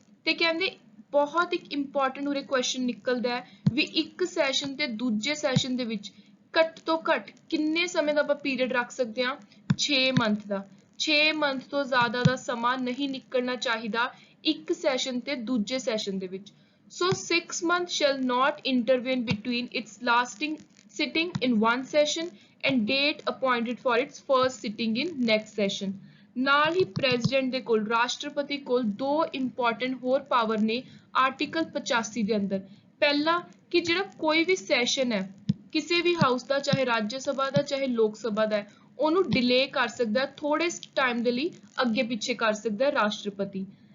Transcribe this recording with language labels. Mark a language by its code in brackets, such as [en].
[pa] ਤੇ ਕਹਿੰਦੇ ਬਹੁਤ ਇੱਕ ਇੰਪੋਰਟੈਂਟ ਉਰੇ ਕੁਐਸਚਨ ਨਿਕਲਦਾ ਹੈ ਵੀ ਇੱਕ ਸੈਸ਼ਨ ਤੇ ਦੂਜੇ ਸੈਸ਼ਨ ਦੇ ਵਿੱਚ ਘੱਟ ਤੋਂ ਘੱਟ ਕਿੰਨੇ ਸਮੇਂ ਦਾ ਆਪਾਂ ਪੀਰੀਅਡ ਰੱਖ ਸਕਦੇ ਹਾਂ, 6 ਮੰਥ ਦਾ। 6 ਮੰਥ ਤੋਂ ਜ਼ਿਆਦਾ ਦਾ ਸਮਾਂ ਨਹੀਂ ਨਿਕਲਣਾ ਚਾਹੀਦਾ ਇੱਕ ਸੈਸ਼ਨ ਤੇ ਦੂਜੇ ਸੈਸ਼ਨ ਦੇ ਵਿੱਚ। [en] So 6 months shall not intervene between its lasting sitting in one session and date appointed for its first sitting in next session। [pa] ਨਾਲ ਹੀ ਪ੍ਰੈਜ਼ੀਡੈਂਟ ਦੇ ਕੋਲ, ਰਾਸ਼ਟਰਪਤੀ ਕੋਲ ਦੋ ਇੰਪੋਰਟੈਂਟ ਹੋਰ ਪਾਵਰ ਨੇ ਆਰਟੀਕਲ 85 ਦੇ ਅੰਦਰ। ਪਹਿਲਾ ਕਿ ਜਿਹੜਾ ਕੋਈ ਵੀ ਸੈਸ਼ਨ ਹੈ ਕਿਸੇ ਵੀ ਹਾਊਸ ਦਾ, ਚਾਹੇ ਰਾਜ ਸਭਾ ਦਾ ਚਾਹੇ ਲੋਕ ਸਭਾ ਦਾ, ਉਹਨੂੰ ਡਿਲੇ ਕਰ ਸਕਦਾ, ਥੋੜੇ ਟਾਈਮ ਦੇ ਲਈ ਅੱਗੇ ਪਿੱਛੇ ਕਰ ਸਕਦਾ ਰਾਸ਼ਟਰਪਤੀ।